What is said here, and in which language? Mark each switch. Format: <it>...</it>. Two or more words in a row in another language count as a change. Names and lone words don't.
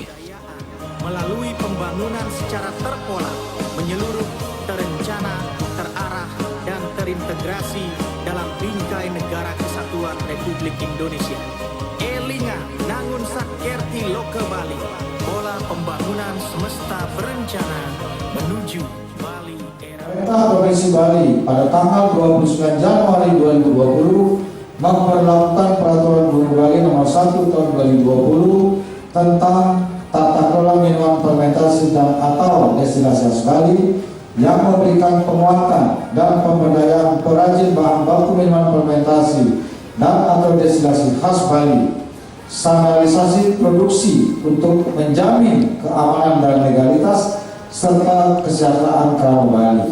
<id>Melalui pembangunan secara terpola, menyeluruh, terencana, terarah, dan terintegrasi dalam bingkai negara kesatuan Republik Indonesia. Elinga nangun sakkerti loka Bali, pola pembangunan semesta berencana menuju Bali era. Pemerintah Provinsi Bali pada tanggal 29 Januari 2020 memperlakukan Peraturan Gubernur Bali Nomor 1 Tahun 2020 tentang tata kelola minuman fermentasi dan atau destilasi khas Bali yang memberikan penguatan dan pemberdayaan perajin bahan baku minuman fermentasi dan atau destilasi khas Bali, standarisasi produksi untuk menjamin keamanan dan legalitas serta kesejahteraan kerama Bali.</id>